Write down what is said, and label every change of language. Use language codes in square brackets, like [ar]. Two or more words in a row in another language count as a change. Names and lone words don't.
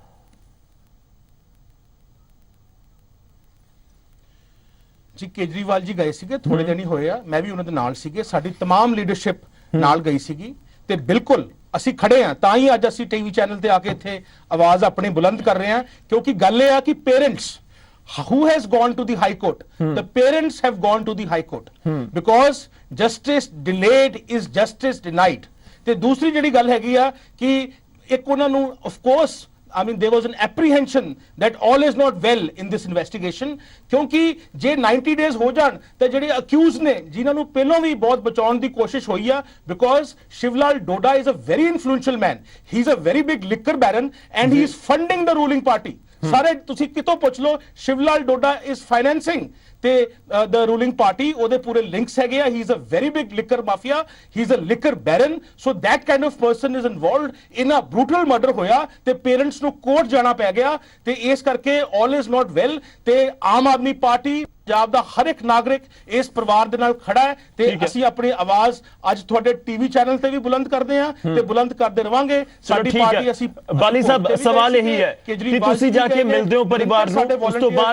[pa] ਜੀ ਕੇਜਰੀਵਾਲ ਜੀ ਗਏ ਸੀਗੇ, ਥੋੜੇ ਦਿਨ ਹੀ ਹੋਏ ਆ, ਮੈਂ ਵੀ ਉਹਨਾਂ ਦੇ ਨਾਲ ਸੀਗੇ, ਸਾਡੀ तमाम ਲੀਡਰਸ਼ਿਪ ਨਾਲ ਗਈ ਸੀਗੀ। ਤੇ ਬਿਲਕੁਲ ਅਸੀਂ ਖੜੇ ਆ, ਤਾਂ ਹੀ ਅੱਜ ਅਸੀਂ ਟੀਵੀ ਚੈਨਲ ਤੇ ਆ ਕੇ ਇੱਥੇ ਆਵਾਜ਼ ਆਪਣੀ ਬੁਲੰਦ ਕਰ ਰਹੇ ਹਾਂ, ਕਿਉਂਕਿ ਗੱਲ ਇਹ ਆ ਕਿ ਪੇਰੈਂਟਸ [en] who has gone to the high court, the parents have gone to the high court because justice delayed is justice denied। [pa] ਤੇ ਦੂਸਰੀ ਜਿਹੜੀ ਗੱਲ ਹੈਗੀ ਆ ਕਿ ਇੱਕ ਉਹਨਾਂ ਨੂੰ [en] of course I mean there was an apprehension that all is not well in this investigation, [pa] ਕਿਉਂਕਿ ਜੇ 90 days ਹੋ ਜਾਣ ਤਾਂ ਜਿਹੜੇ ਅਕਿਊਜ਼ ਨੇ, ਜਿਨ੍ਹਾਂ ਨੂੰ ਪਹਿਲਾਂ ਵੀ ਬਹੁਤ ਬਚਾਉਣ ਦੀ ਕੋਸ਼ਿਸ਼ ਹੋਈ ਆ, [en] because ਸ਼ਿਵਲਾਲ ਡੋਡਾ is a very influential man, he is a very big liquor baron and he is funding the ruling party। [pa] ਸਾਰੇ ਤੁਸੀਂ ਕਿਤੋਂ ਪੁੱਛ ਲਓ, ਸ਼ਿਵਲਾਲ ਡੋਡਾ [en] is financing [pa] ਤੇ [en] the ruling party, [pa] ਉਹਦੇ ਪੂਰੇ ਲਿੰਕਸ ਹੈਗੇ ਆ। [en] he is a very big liquor mafia, he is a liquor baron, so that kind of person is involved in a brutal murder [pa] ਹੋਇਆ ਤੇ ਪੇਰੈਂਟਸ ਨੂੰ ਕੋਰਟ ਜਾਣਾ ਪੈ ਗਿਆ ਤੇ ਇਸ ਕਰਕੇ [en] all is not well। [pa] ਤੇ ਆਮ ਆਦਮੀ ਪਾਰਟੀ ਪੰਜਾਬ ਦਾ ਹਰ ਇੱਕ ਨਾਗਰਿਕ ਇਸ ਪਰਿਵਾਰ ਦੇ ਨਾਲ ਖੜਾ ਹੈ ਤੇ ਅਸੀਂ ਆਪਣੀ ਆਵਾਜ਼ ਅੱਜ ਤੁਹਾਡੇ ਟੀਵੀ ਚੈਨਲ ਤੇ ਵੀ ਬੁਲੰਦ ਕਰਦੇ ਹਾਂ ਤੇ ਬੁਲੰਦ ਕਰਦੇ ਰਵਾਂਗੇ। ਸਾਡੀ ਪਾਰਟੀ ਅਸੀਂ ਬਾਲੀ ਸਾਹਿਬ, ਸਵਾਲ ਇਹੀ ਹੈ ਕਿ ਤੁਸੀਂ ਜਾ ਕੇ ਮਿਲਦੇ ਹੋ ਪਰਿਵਾਰ ਨੂੰ, ਉਸ ਤੋਂ ਬਾਅਦ